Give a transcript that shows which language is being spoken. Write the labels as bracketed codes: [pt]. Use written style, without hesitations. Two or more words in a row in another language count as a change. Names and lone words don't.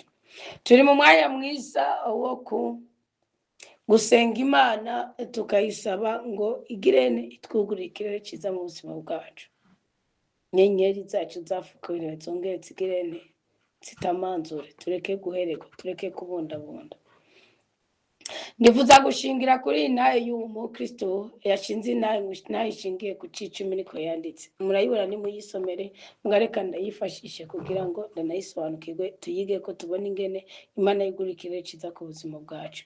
[rn] Turi mu mwanya mwiza wo gusenga Imana tukayisaba ngo igirene itwugurire ikirere cyiza mu buzima bwacu. Inyenyeri zacu zafukuwe zongere zigirene zitamanzure, tureke guherekwa, tureke kubundabunda. Ndifuza gushingira kuri iyi ntahe y'umukristo yashinze intahe ishingiye ku c'icumi niko yanditse. Murayibona nimuyisomere, mugareka ndayifashishe kugira ngo ndanayisobanukirwe, tuyige ko tubona ingene Imana yigurira ikirere ciza ku buzima bwacu.